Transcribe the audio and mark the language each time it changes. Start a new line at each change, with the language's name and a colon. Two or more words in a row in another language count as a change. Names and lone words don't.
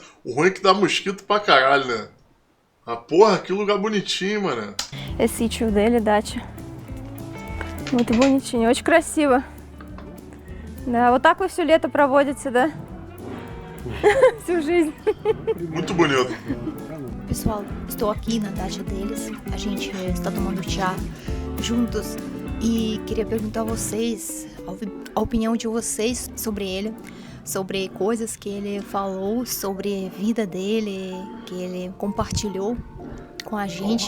Portuguese: O ruim é que dá mosquito pra caralho, né? Ah, porra, que lugar bonitinho, mano. Esse sítio dele, дача. Muito bonitinho,
Russian: очень красиво. Да, вот так вы все лето проводите, да? Всю жизнь.
Portuguese: Muito bonito. Pessoal, estou aqui na dacha deles. A gente está tomando chá juntos e queria perguntar a vocês a opinião de vocês sobre ele. sobre coisas que ele falou, sobre a vida dele, que ele compartilhou com a gente.